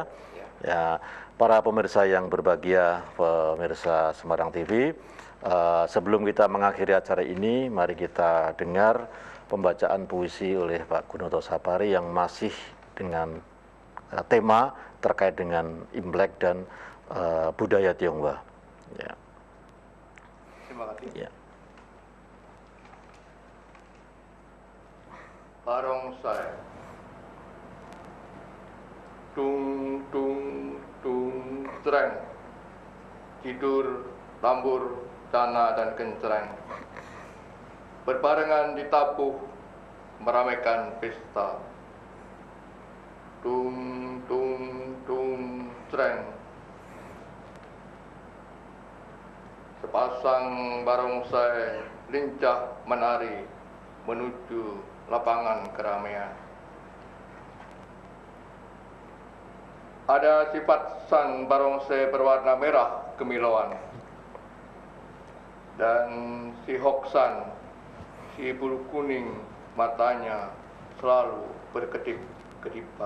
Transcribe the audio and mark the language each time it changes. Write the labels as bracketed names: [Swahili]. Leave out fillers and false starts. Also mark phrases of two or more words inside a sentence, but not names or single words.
[Indonesian] Ya, para pemirsa yang berbahagia, pemirsa Semarang TV, sebelum kita mengakhiri acara ini, mari kita dengar pembacaan puisi oleh Pak Gunoto Sapari yang masih dengan tema terkait dengan Imlek dan budaya Tionghoa. Ya. Terima kasih. Ya. Barongsai. Tung tung tung treng. Tidur, tambur, cana dan kencreng. Berbarengan ditabuh meramaikan pesta. Tung tung tung treng. Sepasang barongsai lincah menari menuju lapangan keramaian. Ada sifat sang barongsai berwarna merah kemilauan, dan si Hoksan, si bulu kuning matanya selalu berkedip-kedipan.